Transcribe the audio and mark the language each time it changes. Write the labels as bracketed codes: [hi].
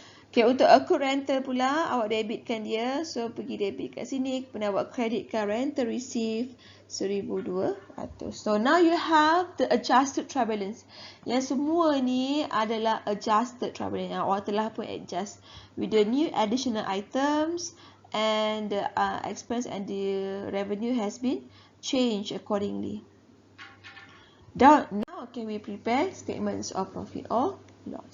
[ms] Okay, untuk accrued rental pula awak debitkan dia. So pergi debit kat sini. Kemudian awak kreditkan rental receive 1200. [en] So now you have the adjusted trial balance. [ms] Yang semua ni adalah adjusted trial balance. Awak telah pun [en] adjust with the new additional items and the expense and the revenue has been changed accordingly. Now can we prepare statements of profit or loss?